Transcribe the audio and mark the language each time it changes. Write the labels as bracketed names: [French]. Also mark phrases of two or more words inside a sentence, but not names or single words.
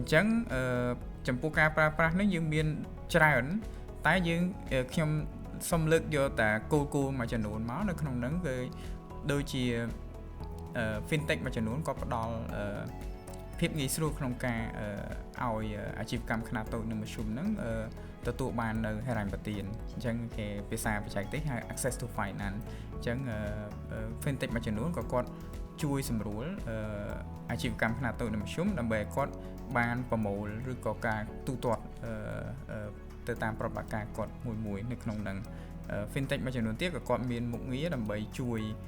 [Khmer] ញ្ចឹងចំពោះការប្រើប្រាស់នេះយើងមានច្រើនតែយើងខ្ញុំសូមលើកយកតែគោលមួយចំនួនមកនៅក្នុងហ្នឹងគឺដូច ជា fintech មួយចំនួនក៏ផ្ដល់ភាពងាយស្រួលក្នុងការឲ្យអាជីវកម្មខ្នាតតូចនិងមធ្យមហ្នឹងទទួលបាននៅហិរញ្ញប្បទានអញ្ចឹងគេភាសាបច្ចេកទេសហៅ [English] access to finance [Khmer] អញ្ចឹង fintech មួយចំនួនក៏គាត់ជួយសម្រួលអាជីវកម្មខ្នាតតូចនិងមធ្យមដើម្បីឲ្យគាត់បានប្រមូលឬក៏ការទូទាត់ទៅតាមប្រតិបត្តិការគាត់មួយនៅក្នុងហ្នឹង fintech មួយចំនួនទៀតក៏គាត់មានមុខងារដើម្បីជួយ